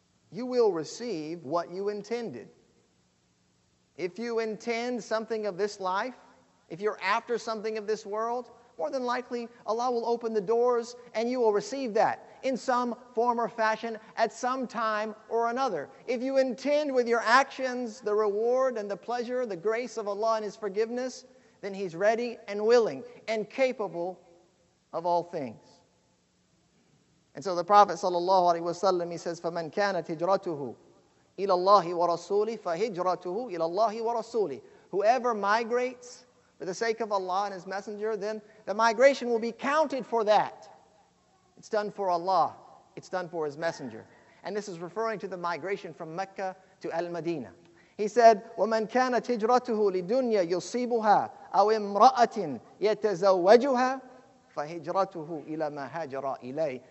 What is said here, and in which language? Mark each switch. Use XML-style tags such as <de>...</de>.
<en>You will receive what you intended. If you intend something of this life, if you're after something of this world, more than likely Allah will open the doors and you will receive that in some form or fashion at some time or another. If you intend with your actions the reward and the pleasure, the grace of Allah and His forgiveness, then He's ready and willing and capable of all things. And so the Prophet ﷺ, he says,</en> <ar>فَمَنْ كَانَتْ هِجْرَتُهُ إِلَى اللَّهِ وَرَسُولِهِ فَهِجْرَتُهُ إِلَى اللَّهِ وَرَسُولِهِ.</ar> <en>Whoever migrates for the sake of Allah and His Messenger, then the migration will be counted for that. It's done for Allah. It's done for His Messenger. And this is referring to the migration from Mecca to Al-Madinah. He said,</en> <ar>وَمَنْ كَانَتْ هِجْرَتُهُ لِدُنْيَا يُصِيبُهَا أَوْ إِمْرَأَةٍ يَتَزَوَّجُهَا فَهِجْرَتُهُ إِلَى مَا هَاجَرَ إِلَيْهِ.</ar>